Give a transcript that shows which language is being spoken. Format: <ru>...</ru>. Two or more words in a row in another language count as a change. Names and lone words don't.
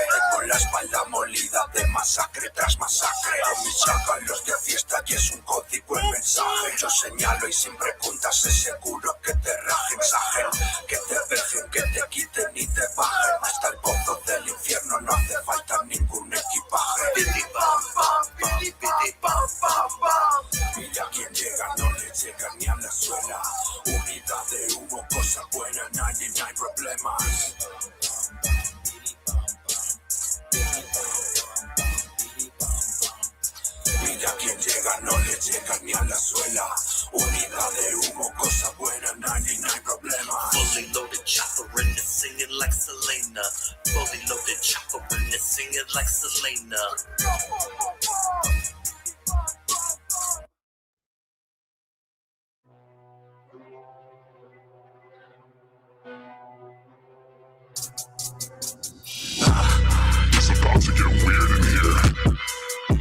<es>Tengo la espalda molida de masacre tras masacre. A mis chágalos de fiesta y es un código el mensaje. Yo señalo y sin preguntas es seguro que te rajen, sajen, que te dejen, que te quiten y te bajen. Hasta el pozo del infierno no hace falta ningún equipaje. Bidi bam bam bam, bidi bam bam bam. Mira quien llega, no le llega ni a la suela. Unidad de humo, cosa buena, no hay problemas. Mira quien llega, no le llega ni a la suela. Unidad de humo, cosa buena, no hay problema.</es> <en>Fully loaded chopper in it, singing like Selena. Fully loaded chopper in it, singing like Selena. It's about to get weird in here.</en>